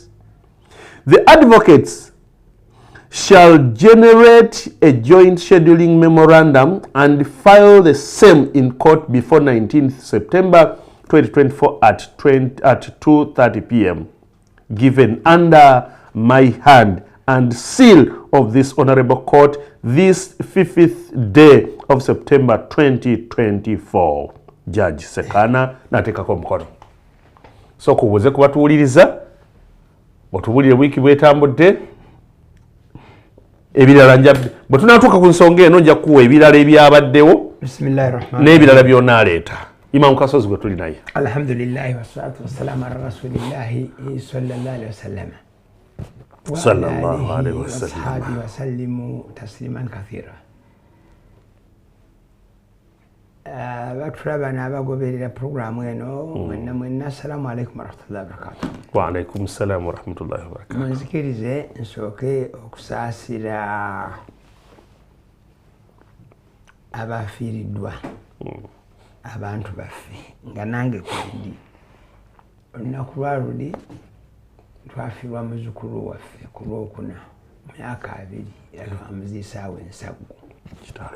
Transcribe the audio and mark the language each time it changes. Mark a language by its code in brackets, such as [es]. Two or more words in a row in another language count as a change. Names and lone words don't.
[en] The advocates shall generate a joint scheduling memorandum and file the same in court before 19th September 2024 at 2:30 p.m. given under my hand and seal of this honorable court this 5th day of September 2024. [lg] Judge Sekana natekako mkono. So kubuze kubatuwuliriza batuwulire wiki bwetambudde ebirala njabbe bwe tunatuuka ku nsonga eno nja kuwa ebirala ebyabaddewo n'ebirala byonna aleeta. Imam Kasozi gwe tuli naye. [ar] الحمد لله والصلاة والسلام على رسول الله صلى الله عليه وسلم. صلى الله عليه وسلم. وعلى آله وسلم تسليما كثيرا. [lg] Batulaba n'abagoberera programu eno mwenna [ar] السلام عليكم ورحمة الله وبركاته. وعليكم السلام ورحمة الله وبركاته. [lg] Munzikirize nsooke okusaasira abafiiriddwa abantu baffe nga nange kwindi olunaku lwa luli twafiirwa muzzukulu waffe ku lwokuna myaka 2 era twamuziisaawo ensagu kitalo.